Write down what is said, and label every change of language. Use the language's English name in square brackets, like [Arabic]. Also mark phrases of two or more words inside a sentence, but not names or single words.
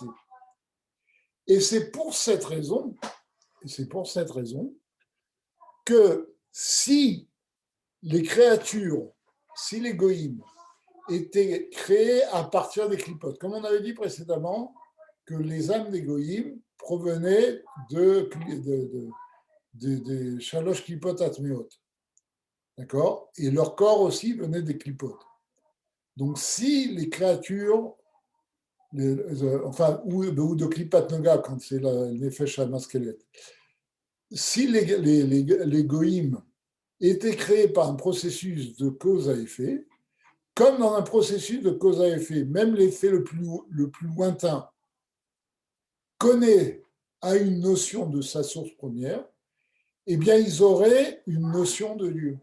[French] Et c'est pour cette raison que si les créatures, si les goïms étaient créés à partir des clipotes, comme on avait dit précédemment, que les âmes des goïms provenaient de [Hebrew] שלוש קליפות טמאות, [French] d'accord? Et leur corps aussi venait des clipotes. Donc si les créatures, ou de [Hebrew] קליפת נוגה [French] quand c'est le [Hebrew] נפש המשכלת, [French] si les goïms étaient créés par un processus de cause à effet, comme dans un processus de cause à effet, même l'effet le plus lointain a une notion de sa source première, eh bien, ils auraient une notion de Dieu.